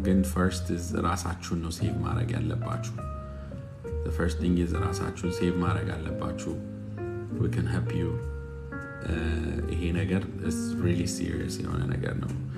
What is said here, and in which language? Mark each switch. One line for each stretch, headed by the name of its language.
English: Again, first is
Amharic: ራሳችሁን ነው ሴቭ ማድረግ ያለባችሁ.
English: The first thing is
Amharic: ራሳችሁን ሴቭ ማድረግ ያለባችሁ.
English: We can help you.
Amharic: ይሄ ነገር
English: is really serious
Amharic: የሆነ ነገር ነው.